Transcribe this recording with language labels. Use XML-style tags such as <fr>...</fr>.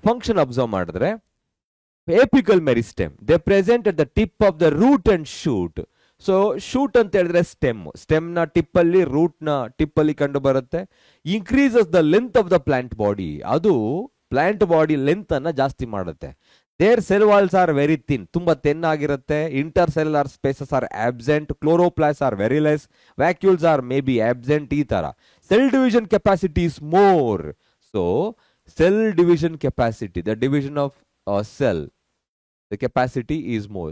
<kn>Function observe ಮಾಡಿದ್ರೆ</kn> <en>apical meristem, they present at the tip of the root and shoot.</en> <kn>So shoot ಅಂತ ಹೇಳಿದ್ರೆ stem ನ tip ಅಲ್ಲಿ, root ನ tip ಅಲ್ಲಿ ಕಂಡು ಬರುತ್ತೆ.</kn> <en>increases the length of the plant body.</en> <kn>ಅದು ಪ್ಲಾಂಟ್ ಬಾಡಿ ಲೆಂತ್ ಅನ್ನ ಜಾಸ್ತಿ ಮಾಡುತ್ತೆ.</kn> <en>there cell walls are very thin,</en> <kn>ತುಂಬಾ ಥಿನ್ ಆಗಿರುತ್ತೆ.</kn> <en>Intercellular spaces are absent, chloroplasts are very less, vacuoles are maybe absent. ಈ ತರ cell division capacity is more. So cell division capacity, the division of cell, the capacity is more.</en>